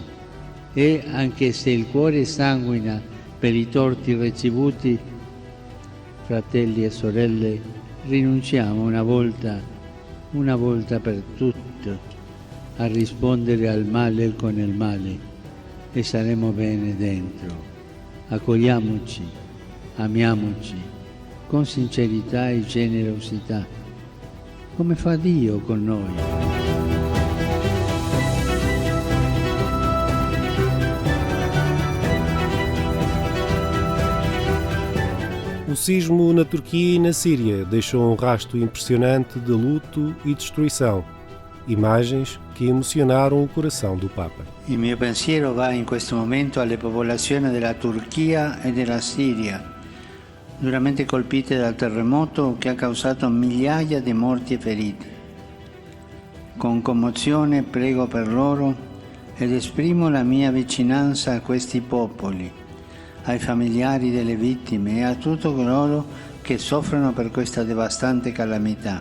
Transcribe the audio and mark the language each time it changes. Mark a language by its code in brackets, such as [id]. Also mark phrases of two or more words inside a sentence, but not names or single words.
[it] E anche se il cuore sanguina per i torti ricevuti, fratelli e sorelle, rinunciamo una volta per tutte a rispondere al male con il male e saremo bene dentro. Accogliamoci, amiamoci con sincerità e generosità, come fa Dio con noi. [pt] O sismo na Turquia e na Síria deixou um rastro impressionante de luto e destruição. Imagens que emocionaram o coração do Papa. [it] Il mio pensiero va in questo momento alle popolazioni della Turchia e della Siria, duramente colpite dal terremoto che ha causato migliaia di morti e feriti. Con commozione prego per loro ed esprimo la mia vicinanza a questi popoli, ai familiari delle vittime e a tutti coloro che soffrono per questa devastante calamità.